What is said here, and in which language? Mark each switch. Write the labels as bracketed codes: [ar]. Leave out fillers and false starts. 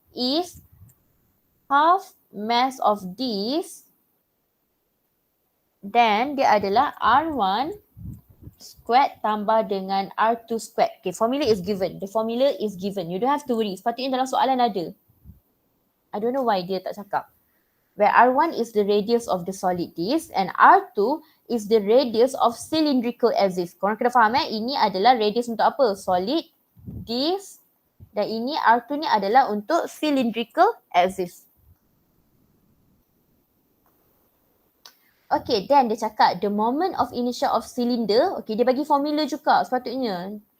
[en] If half mass of disc, then [ms] dia adalah [en] R1 squared [ms] tambah dengan [en] R2 squared. Okay, formula is given. The formula is given. You don't have to worry. [ms] Sepatutnya dalam soalan ada. [en] I don't know why [ms] dia tak cakap. [en] Where R1 is the radius of the solid disc and R2 is the radius of cylindrical axis. [ms] Korang kena faham ini adalah radius untuk apa? Solid disc dan ini R2 ni adalah untuk cylindrical axis. [en] Okay, then [ms] dia cakap [en] the moment of inertia of cylinder. [ms] Okay, dia bagi formula juga sepatutnya.